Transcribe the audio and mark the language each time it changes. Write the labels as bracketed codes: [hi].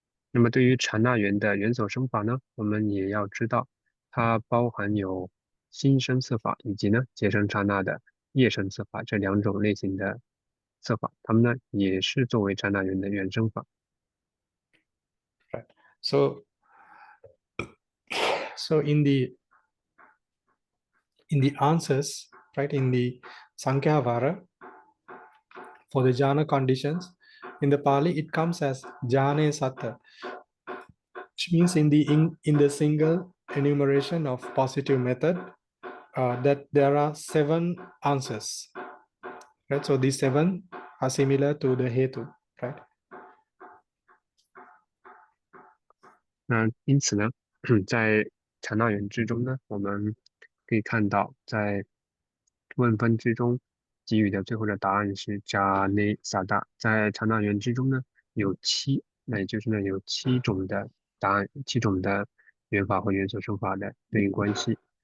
[zh] 那么对于禅那缘的元首生法呢，我们也要知道，它包含有心生色法以及呢结生刹那的业生色法这2种类型的色法，它们呢也是作为禅那缘的原生法。 [en] Right. So in the answers, right, in the Pañhāvara for the jhana conditions, in the Pali it comes as Jhāne Satta, which means in the single enumeration of positive method that there are 7 answers, right? So these 7 are similar to the hetu, right? [zh] 那因此呢，在禅那缘之中呢，我们可以看到，在问分之中给予的最后的答案是Jhāna Satta。在禅那缘之中呢，有7，那也就是呢有7种的答案，7种的缘法和元所生法的对应关系。